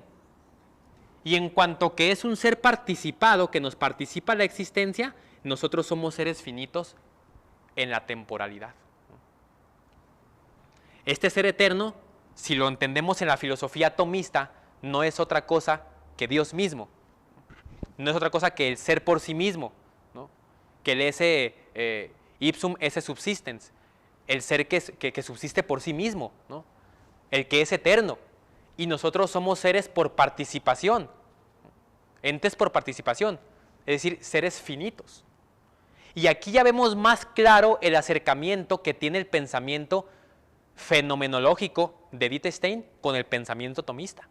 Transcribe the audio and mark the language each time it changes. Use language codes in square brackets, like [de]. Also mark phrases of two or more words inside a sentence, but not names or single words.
[es] Y en cuanto que es un ser participado, que nos participa la existencia, nosotros somos seres finitos en la temporalidad. Este ser eterno, si lo entendemos en la filosofía atomista, no es otra cosa que Dios mismo. No es otra cosa que el ser por sí mismo, ¿no?, que el [la] esse ipsum esse subsistens, [es] el ser que subsiste por sí mismo, ¿no?, el que es eterno. Y nosotros somos seres por participación, entes por participación, es decir, seres finitos. Y aquí ya vemos más claro el acercamiento que tiene el pensamiento fenomenológico de Edith Stein con el pensamiento tomista.